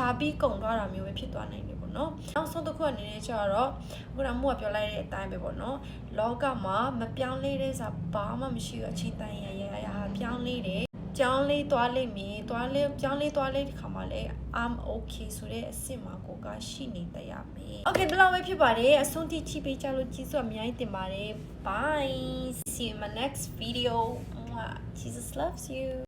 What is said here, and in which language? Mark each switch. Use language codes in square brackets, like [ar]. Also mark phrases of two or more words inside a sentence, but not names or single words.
[my] ပြီးကုန်သွားတာမျိုးပဲဖြစ်သွားနိုင်တယ်ပေါ့နော်နောက်ဆုံးတစ်ခုအနေနဲ့ကျတော့ခုနကမို့ပြောလိုက်တဲ့အတိုင်းပဲပေါ့နော်လောကမှာမပြောင်းလဲတဲ့စာဘာမှမရှိဘူးအချိန်တန်ရပြောင်းလဲတယ်ကြောင်းလေးသွားလိမ့်မည်ပြောင်းလဲသွားလိမ့်ဒီခါမှာလဲ [en] I'm okay [my] ဆိုတဲ့အစ်စ်မှာကိုကရှိနေတတ်ရမယ် Okay ဒီလောက်ပဲဖြစ်ပါတယ်အဆုံးထိချိပေးကြလို့ကျေးဇူးအများကြီးတင်ပါတယ် [en] Bye see you in my next video Jesus loves you